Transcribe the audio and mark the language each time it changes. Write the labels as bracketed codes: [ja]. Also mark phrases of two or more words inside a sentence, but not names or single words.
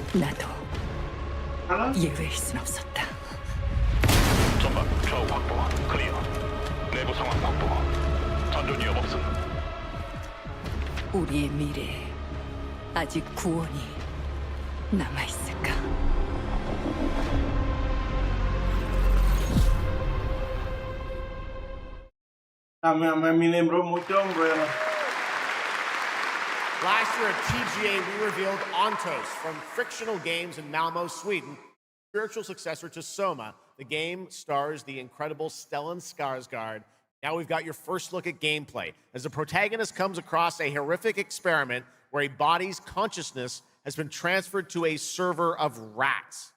[ko] 나도 예외일 순 없었다. 전방 좌우 확보 클리어. 내부 상황 확보. 전전 위험 없음. 우리의 미래에 아직 구원이 남아있을까? [pt] Mas me lembrou muito a Umbrella. [en] Last year at TGA, we revealed Ontos from Frictional Games in Malmo, Sweden, spiritual successor to Soma. The game stars the incredible Stellan Skarsgård. Now we've got your first look at gameplay as the protagonist comes across a horrific experiment where a body's consciousness has been transferred to a server of rats.